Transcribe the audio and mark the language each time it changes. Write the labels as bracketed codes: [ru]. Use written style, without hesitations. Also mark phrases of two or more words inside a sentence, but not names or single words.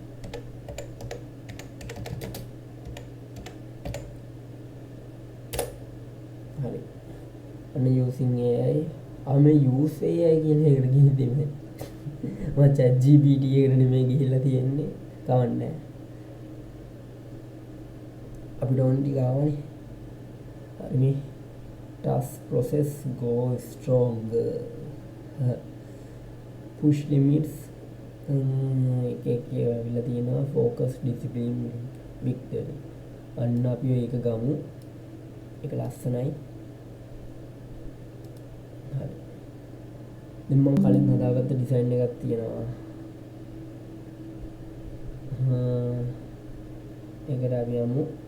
[si] හරි. අන්න [en] using AI use AI [si] කියන එකට ගිහින් මම ChatGPT එකට නෙමෙයි ගිහිල්ලා තියෙන්නේ. කවන්නේ අපිට ඕන ටික ආවනේ. හරි මේ [en] task process go stronger push limits [si] එක කියලා තියෙනවා [en] focus discipline victory. [si] අන්න අපි ඒක ගමු. ඒක ලස්සනයි. හරි. දැන් මම කලින් හදාගත්ත ඩිසයින් එකක් තියෙනවා. ඒකට අපි යමු.